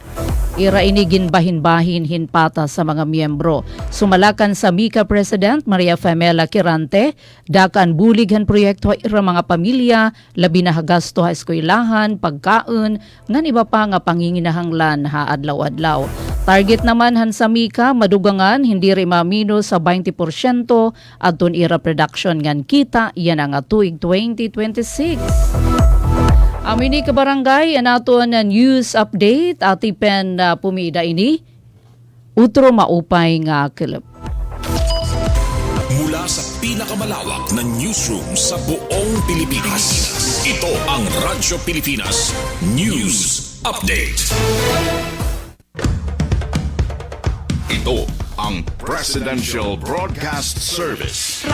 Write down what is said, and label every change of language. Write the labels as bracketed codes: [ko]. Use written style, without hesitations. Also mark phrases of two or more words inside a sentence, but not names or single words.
[war] Ira inigin bahin-bahin hinpata sa mga miyembro. Sumalakan sa Mika President Maria Famela Quirante, dakan bulighan proyekto ira mga pamilya, labi na hagasto ha eskwelahan, pagkaon, ngan iba pa nga panginginahanglan ha adlaw-adlaw. Target naman han sa Mika, madugangan hindi rin mamino sa 20% adton ira production ngan kita, yan ang tuig 2026. Amini ka barangay, anaton na news update, atipen pumida ini, utro maupay nga kilap. [tl] Mula sa pinakamalawak na newsroom sa buong Pilipinas, ito ang Radyo Pilipinas News Update. Ito ang Presidential Broadcast Service